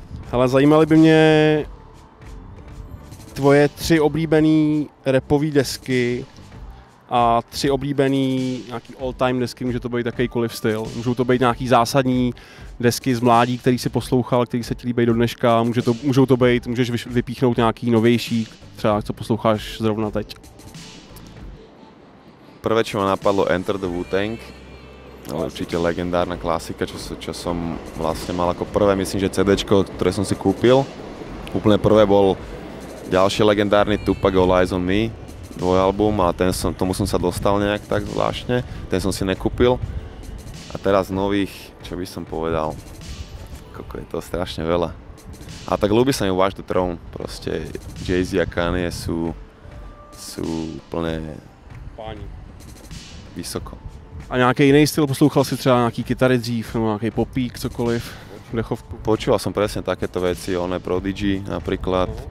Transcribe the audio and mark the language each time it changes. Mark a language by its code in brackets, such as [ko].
[cs] Hele, zajímaly by mě tvoje 3 oblíbený rapový desky a 3 oblíbený nějaký all-time desky, může to být jakýkoliv styl. Můžou to být nějaký zásadní desky z mládí, který si poslouchal, který se ti líbí do dneška, můžeš vypíchnout nějaký novější, třeba co posloucháš zrovna teď. [sk] Prvé, čo ma napadlo, Enter the Wu-Tang. No, určite legendárna klasika, čo som vlastne mal ako prvé, myslím, že CDčko, ktoré som si kúpil. Úplne prvé bol ďalší legendárny Tupac All Eyes on Me, dvojalbum, a tomu som sa dostal nejak tak zvláštne, ten som si nekúpil. A teraz nových, čo by som povedal, koľko je to strašne veľa. A tak ľúbi sa mi Watch the Throne, proste Jay-Z a Kanye sú úplne Páni. Vysoko. [cs] A nějaký jiný styl, poslouchal si třeba nějaký kytary dřív, nebo nějaký popík, cokoliv, dechovku? [sk] Počúval som presne takéto veci, Prodigy napríklad.